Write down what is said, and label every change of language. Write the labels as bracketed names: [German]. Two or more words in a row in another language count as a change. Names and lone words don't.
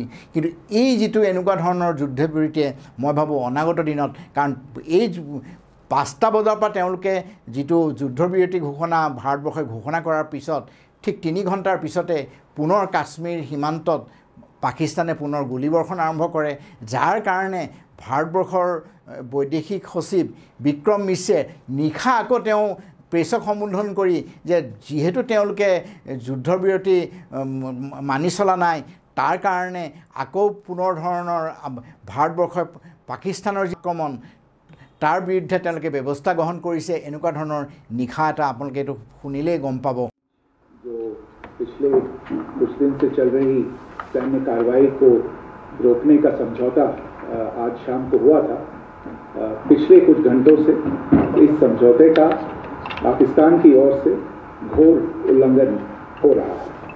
[Assamese] কিন্তু এই যিটো এনেকুৱা ধৰণৰ যুদ্ধবিৰতিয়ে মই ভাবোঁ অনাগত দিনত, কাৰণ এই 5টা বজাৰ পৰা তেওঁলোকে যিটো যুদ্ধবিৰতি ঘোষণা ভাৰতবৰ্ষই ঘোষণা কৰাৰ পিছত ঠিক 3 ঘণ্টাৰ পিছতে পুনৰ কাশ্মীৰ সীমান্তত পাকিস্তানে পুনৰ গুলীবৰ্ষণ আৰম্ভ কৰে, যাৰ কাৰণে ভাৰতবৰ্ষৰ বৈদেশিক সচিব বিক্ৰম মিশ্ৰে নিশা আকৌ তেওঁ প্ৰেছক সম্বোধন কৰি যে যিহেতু তেওঁলোকে যুদ্ধবিৰতি মানি চলা নাই তাৰ কাৰণে আকৌ পুনৰ ধৰণৰ ভাৰতবৰ্ষই পাকিস্তানৰ যি আক্ৰমণ তাৰ বিৰুদ্ধে তেওঁলোকে ব্যৱস্থা গ্ৰহণ কৰিছে। এনেকুৱা ধৰণৰ নিশা এটা আপোনালোকে এইটো শুনিলেই গম পাব। [Hindi] जो पिछले कुछ दिन से चल रही सैन्य कार्रवाई को रोकने का समझौता आज शाम को हुआ था। पिछले कुछ घंटों से इस समझौते का पाकिस्तान की ओर से घोर उल्लंघन हो रहा है।